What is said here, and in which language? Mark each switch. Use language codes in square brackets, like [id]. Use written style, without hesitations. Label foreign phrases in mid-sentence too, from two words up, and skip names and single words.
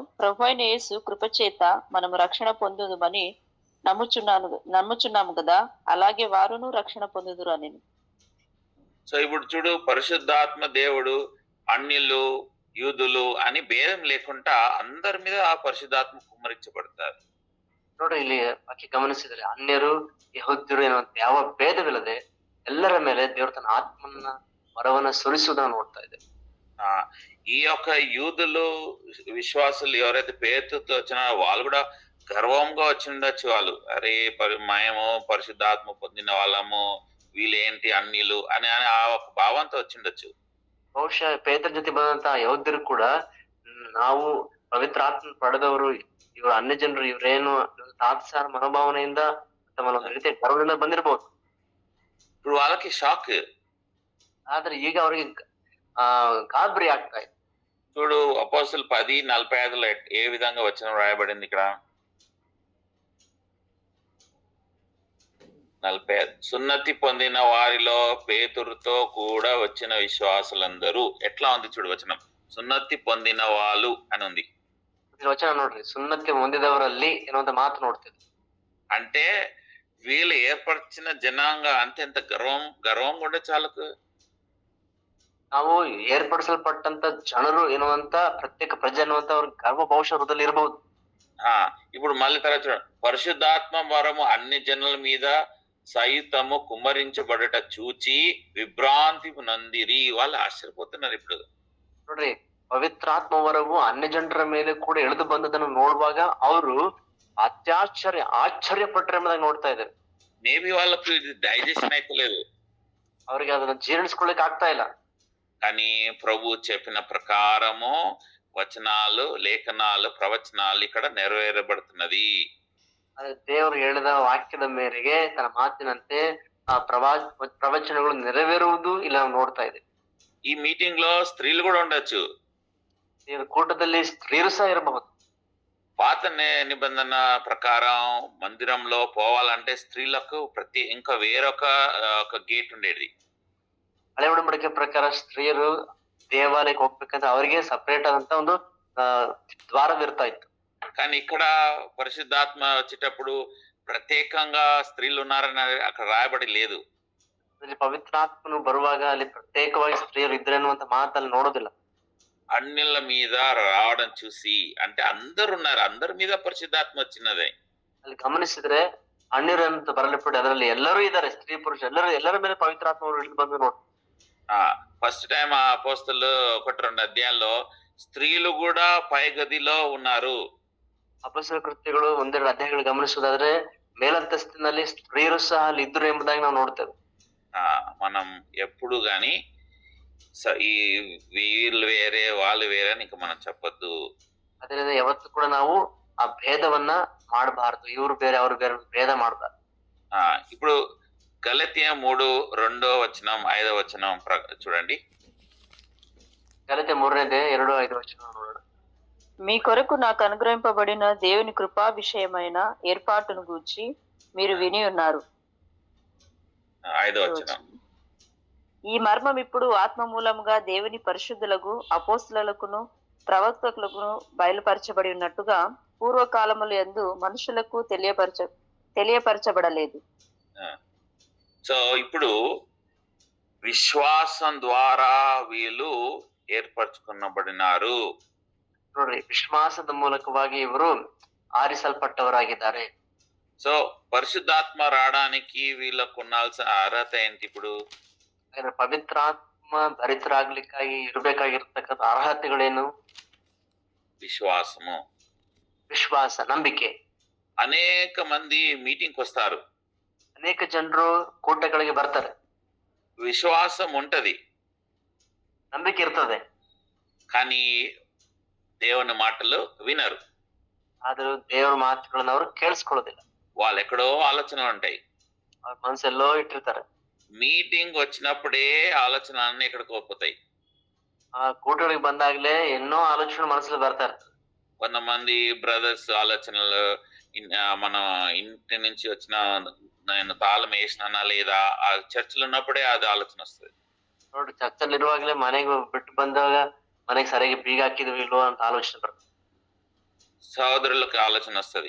[te] ప్రభువైన యేసు కృపచేత మనము రక్షణ పొందుదుమని నమ్ముచున్నాము కదా, అలాగే వారును రక్షణ పొందుదురు అని. సో ఇప్పుడు చూడు, పరిశుద్ధాత్మ దేవుడు అన్యులు యూదులు అని భేదం లేకుండా అందరి మీద ఆ పరిశుద్ధాత్మ కుమ్మరించబడతారు. [kn] ನೋಡ್ರಿ, ಇಲ್ಲಿ ಬಾಕಿ ಗಮನಿಸಿದ್ರೆ ಅನ್ಯರು ಯಹೂದ್ಯರು ಎನ್ನುವಂತ ಯಾವ ಭೇದವಿಲ್ಲದೆ ಎಲ್ಲರ ಮೇಲೆ ದೇವರು ತನ್ನ ಆತ್ಮನ ವರವನ್ನ ಸುರಿಸುವುದನ್ನು ನೋಡ್ತಾ ಇದೆ. [te] ఈ యొక్క యూదులు విశ్వాసులు ఎవరైతే పేరుతో వచ్చినారో వాళ్ళు కూడా గర్వంగా వచ్చి ఉండొచ్చు. వాళ్ళు అరే మేము పరిశుద్ధాత్మ పొందిన వాళ్ళము, వీళ్ళేంటి అన్యులు అని ఆ ఒక భావంతో వచ్చిండొచ్చు. [kn] ಬಹುಶಃ ಪೇತ್ರ ಜೊತೆ ಬಂದಂತ ಯಹೂದ್ಯರು ಕೂಡ ನಾವು ಪವಿತ್ರಾತ್ಮ ಪಡೆದವರು, ಇವರು ಅನ್ಯ ಜನರು, ಇವರೇನು ತಾತ್ಸಾರ ಮನೋಭಾವನೆಯಿಂದ ಅಥವಾ ಒಂದು ರೀತಿಯ ಗರ್ವದಿಂದ ಬಂದಿರಬಹುದು. [te] ఇప్పుడు వాళ్ళకి షాక్. [kn] ಆದ್ರೆ ಈಗ ಅವರಿಗೆ ಗಾಬರಿ ಆಗ್ತಾ ಇದೆ. [te] చూడు, అపోస్తలు 10:45లో ఏ విధంగా వచనం రాయబడింది ఇక్కడ? 45 సున్నతి పొందిన వారిలో పేతురుతో కూడా వచ్చిన విశ్వాసులందరూ. ఎట్లా ఉంది చూడు వచనం, సున్నతి పొందిన వాళ్ళు అని ఉంది. [kn] వచನ ನೋಡ್ರಿ, ಸುನ್ನತಿ ಹೊಂದಿದವರಲ್ಲಿ ಎನ್ನುವಂತ ಮಾತು ನೋಡ್ತಿದ್ವಿ. [te] అంటే వీళ్ళు ఏర్పరిచిన జనాంగ అంటే ఎంత గర్వం కూడా చాలకు. [kn] ನಾವು ಏರ್ಪಡಿಸಲ್ಪಟ್ಟಂತ ಜನರು ಎನ್ನುವಂತ ಪ್ರತ್ಯೇಕ ಪ್ರಜೆ ಅನ್ನುವಂತ ಅವ್ರ ಗರ್ವ ಬಹುಶಃ ಹೃದಯದಲ್ಲಿ ಇರಬಹುದು. [te] ఇప్పుడు మళ్ళీ తర్వాత చూడండి, పరిశుద్ధాత్మ వరము అన్ని జనుల మీద సైతము కుమ్మరించబడట చూచి విభ్రాంతి నందిరి. వాళ్ళు ఆశ్చర్యపోతున్నారు. ఇప్పుడు [kn] ನೋಡ್ರಿ, ಪವಿತ್ರಾತ್ಮವರವು ಅನ್ಯ ಜನರ ಮೇಲೆ ಕೂಡ ಇಳಿದು ಬಂದದನ್ನು ನೋಡುವಾಗ ಅವರು ಆಶ್ಚರ್ಯಪಟ್ಟರೆ ಎಂಬುದಾಗಿ ನೋಡ್ತಾ ಇದ್ದಾರೆ. [te] మేబీ వాళ్ళకు ఇది డైజెషన్ అయితే లేదు, [kn] ಅವರಿಗೆ ಅದನ್ನ ಜೀರ್ಣಿಸ್ಕೊಳ್ಳಿಕ್ ಆಗ್ತಾ ಇಲ್ಲ. [te] కానీ ప్రభు చెప్పిన ప్రకారము వచనాలు, లేఖనాలు, ప్రవచనాలు ఇక్కడ నెరవేరబడుతున్నది. [kn] ಆದ್ರೆ ದೇವರು ಹೇಳಿದ ವಾಕ್ಯದ ಮೇರೆಗೆ ತನ್ನ ಮಾತಿನಂತೆ ಆ ಪ್ರವಚನಗಳು ನೆರವೇರುವುದು ಇಲ್ಲ ನಾವು ನೋಡ್ತಾ ಇದೆ. [te] ఈ మీటింగ్ లో స్త్రీలు కూడా ఉండొచ్చు. [kn] ಈ ಕೂಟದಲ್ಲಿ ಸ್ತ್ರೀಯರು ಸಹ ಇರಬಹುದು. [te] పాత నిబంధన ప్రకారం మందిరంలో పోవాలంటే స్త్రీలకు ఇంకా వేరొక గేట్ ఉండేది. [kn] ಹಳೆ ಒಡಂಬಡಿಕೆ ಪ್ರಕಾರ ಸ್ತ್ರೀಯರು ದೇವಾಲಯಕ್ಕೆ ಹೋಗ್ಬೇಕಂದ್ರೆ ಅವರಿಗೆ ಸಪರೇಟ್ ಆದಂತ ಒಂದು ದ್ವಾರವಿರ್ತಾ ಇತ್ತು. [te] కానీ ఇక్కడ పరిశుద్ధాత్మ వచ్చేటప్పుడు ప్రత్యేకంగా స్త్రీలు ఉన్నారని అక్కడ రాయబడి లేదు. [kn] ಅಲ್ಲಿ ಪವಿತ್ರಾತ್ಮನು ಬರುವಾಗ ಅಲ್ಲಿ ಪ್ರತ್ಯೇಕವಾಗಿ ಸ್ತ್ರೀಯರು ಇದ್ರೆ ಅನ್ನುವಂತ ಮಾತಲ್ಲಿ ನೋಡೋದಿಲ್ಲ. [te] అన్యుల మీద రావడం చూసి, అంటే అందరు ఉన్నారు, అందరి మీద పరిశుద్ధాత్మ వచ్చినదే. [kn] ಅಲ್ಲಿ ಗಮನಿಸಿದ್ರೆ ಅಣ್ಣಿರಂತ ಬರಲಿಪಡಿ ಅದರಲ್ಲಿ ಎಲ್ಲರೂ ಇದ್ದಾರೆ, ಸ್ತ್ರೀ ಪುರುಷ ಎಲ್ಲರ ಮೇಲೆ ಪವಿತ್ರಾತ್ಮವರು ಇಳಿದು ಬಂದು ನೋಡಿ. [en] first time [te] ఆ అపోస్తలు 1-2 అధ్యాయాల్లో స్త్రీలు కూడా పై గదిలో ఉన్నారు. [kn] ಅಪೊಸ್ತಲ ಕೃತ್ಯಗಳು 1-2 ಅಧ್ಯಾಯಗಳು ಗಮನಿಸುವುದಾದ್ರೆ ಮೇಲಂತಸ್ತಿನಲ್ಲಿ ಸ್ತ್ರೀಯರು ಸಹ ಅಲ್ಲಿ ಇದ್ರು ಎಂಬುದಾಗಿ ನಾವು ನೋಡ್ತೇವೆ. [te] మనం ఎప్పుడు గాని ఈ వీళ్ళు వేరే వాళ్ళు వేరే అని ఇంకా మనం చెప్పొద్దు. [kn] ಅದರಿಂದ ಯಾವತ್ತೂ ಕೂಡ ನಾವು ಆ ಭೇದವನ್ನ ಮಾಡಬಾರದು, ಇವ್ರು ಬೇರೆ ಅವ್ರು ಬೇರೆ ಭೇದ ಮಾಡಬಾರದು. [te] ఇప్పుడు గలతీయ 3:2-5 చూడండి. [kn] గలతీయ 3:2-5 ನೋಡೋಣ. [te] మీ కొరకు నాకు అనుగ్రహింపబడిన దేవుని కృపా విషయమైన ఏర్పాటును గూర్చి మీరు విని ఉన్నారు. 5 ఈ మర్మం ఇప్పుడు ఆత్మ మూలముగా దేవుని పరిశుద్ధులకు, అపోస్తలులకును, ప్రవక్తకులను బయలుపరచబడి ఉన్నట్టుగా పూర్వకాలముల యందు మనుషులకు తెలియపరచబడలేదు. సో ఇప్పుడు విశ్వాసం ద్వారా వీళ్ళు ఏర్పరచుకున్నబడినారు. [kn] ನೋಡ್ರಿ, ವಿಶ್ವಾಸದ ಮೂಲಕವಾಗಿ ಇವರು ಆರಿಸಲ್ಪಟ್ಟವರಾಗಿದ್ದಾರೆ. [te] సో పరిశుద్ధాత్మ రావడానికి వీళ్ళకు ఉండాల్సిన అర్హత ఏంటి? ఇప్పుడు [kn] ಪವಿತ್ರಾತ್ಮ ಭರಿತರಾಗ್ಲಿಕ್ಕಾಗಿ ಇರಬೇಕಾಗಿರ್ತಕ್ಕಂಥ ಅರ್ಹತೆಗಳೇನು? [te] విశ్వాసము, [kn] ವಿಶ್ವಾಸ, ನಂಬಿಕೆ. [te] అనేక మంది మీటింగ్ వస్తారు, [kn] ಅನೇಕ ಜನರು ಕೂಟಗಳಿಗೆ ಬರ್ತಾರೆ, [te] విశ్వాసం ఉంటది, [kn] ನಂಬಿಕೆ ಇರ್ತದೆ, [te] కానీ దేవుని మాటలు వినరు. [kn] ಆದ್ರೂ ದೇವರ ಮಾತುಗಳನ್ನ ಅವರು ಕೇಳಿಸ್ಕೊಳ್ಳೋದಿಲ್ಲ. [te] వాళ్ళు ఎక్కడో ఆలోచనలు ఉంటాయి, [kn] ಅವ್ರ ಮನಸ್ಸೆಲ್ಲೋ ಇಟ್ಟಿರ್ತಾರೆ. [te] మీటింగ్ వచ్చినప్పుడే ఆలోచన అన్ని ఎక్కడికి పోతాయి. [kn] ಆ ಕೂಟಗಳಿಗೆ ಬಂದಾಗ್ಲೇ [te] ఎన్నో ఆలోచనలు మనసులో [kn] ಬರ್ತಾ ಇರ್ತದೆ. [te] కొంతమంది బ్రదర్స్ ఆలోచనలు, మనం ఇంటి నుంచి వచ్చిన నేను తాళం వేసినానా లేదా, ఆ చర్చిలో ఉన్నప్పుడే అది ఆలోచన వస్తుంది. [kn] ನೋಡಿ, ಚರ್ಚಲ್ಲಿ ಇರುವಾಗಲೇ ಮನೆಗೆ ಬಿಟ್ಟು ಬಂದಾಗ ಮನೆಗೆ ಸರಿಯಾಗಿ ಬೀಗ ಹಾಕಿದ್ವಿ ಇಲ್ವೋ ಅಂತ ಆಲೋಚನೆ ಬರ್ತದೆ. [te] సహోదరులకు ఆలోచన వస్తుంది,